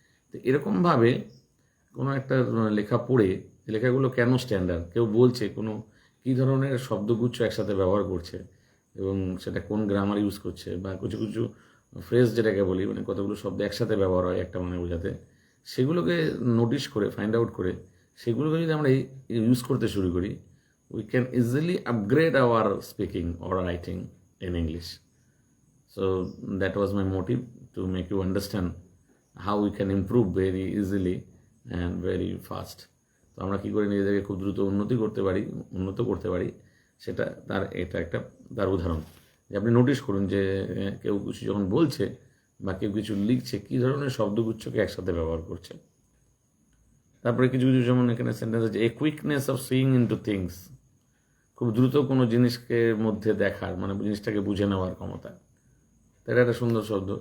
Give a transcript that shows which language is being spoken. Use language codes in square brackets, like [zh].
[bn] তো এরকমভাবে কোনো একটা লেখা পড়ে, লেখাগুলো কেন স্ট্যান্ডার্ড, কেউ বলছে কোনো কী ধরনের শব্দগুচ্ছ একসাথে ব্যবহার করছে এবং সেটা কোন গ্রামার ইউজ করছে, বা কিছু কিছু ফ্রেজ যেটাকে বলি, মানে কতগুলো শব্দ একসাথে ব্যবহার হয় একটা মানে বোঝাতে, সেগুলোকে নোটিশ করে, ফাইন্ড আউট করে, সেগুলোকে যদি আমরা ইউজ করতে শুরু করি, [en] We can easily upgrade our speaking or writing in English. So that was my motive, to make you understand how we can improve very easily and very fast. [bn] তো আমরা কী করে নিজেদেরকে খুব দ্রুত উন্নত করতে পারি, সেটা এটা একটা তার উদাহরণ। যে আপনি নোটিশ করুন যে কেউ কিছু যখন বলছে বা কেউ কিছু লিখছে, কী ধরনের শব্দগুচ্ছকে একসাথে ব্যবহার করছে। তারপরে কিছু কিছু যেমন এখানে সেন্টেন্স আছে, [en] a quickness of seeing into things, [bn] খুব দ্রুত কোনো জিনিসকে মধ্যে দেখার, মানে জিনিসটাকে বুঝে নেওয়ার ক্ষমতা। এটা একটা সুন্দর শব্দ।